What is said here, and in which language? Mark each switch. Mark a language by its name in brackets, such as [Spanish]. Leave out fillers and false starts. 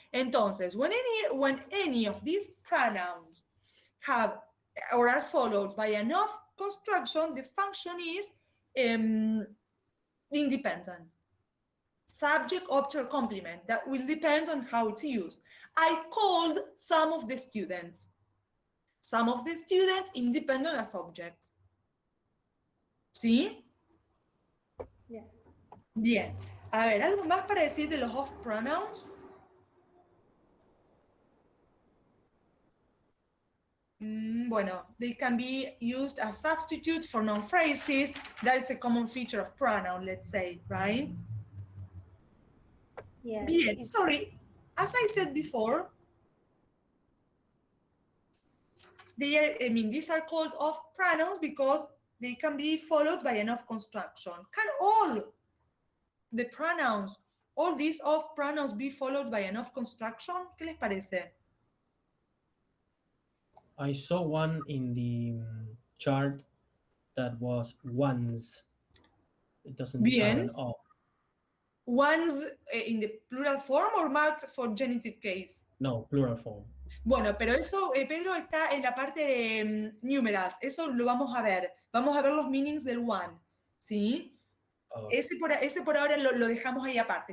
[Spanish] Entonces, [English] when any of these pronouns have or are followed by an of construction, the function is independent. Subject, object, complement. That will depend on how it's used. I called some of the students. Some of the students independent as objects. [Spanish] ¿Sí? [English] Yes. [Spanish] Bien. A ver, ¿algo más para decir de los [English] of pronouns? [Spanish] Bueno, [English] they can be used as substitutes for noun phrases. That is a common feature of pronoun, let's say, right? Yes. [Spanish] Bien, [English] sorry. As I said before, these are called of pronouns because they can be followed by an of construction. Can all the pronouns, all these of pronouns be followed by an of construction? [Spanish] ¿Qué les parece? [English] I saw one in the chart that was ones. It doesn't have an of. Ones in the plural form or marked for genitive case? No, plural form. [Spanish] Bueno, pero eso, Pedro, está en la parte de numerals. Eso lo vamos a ver. Vamos a ver los [English] meanings [Spanish] del one, ¿sí? Ese por ahora lo dejamos ahí aparte.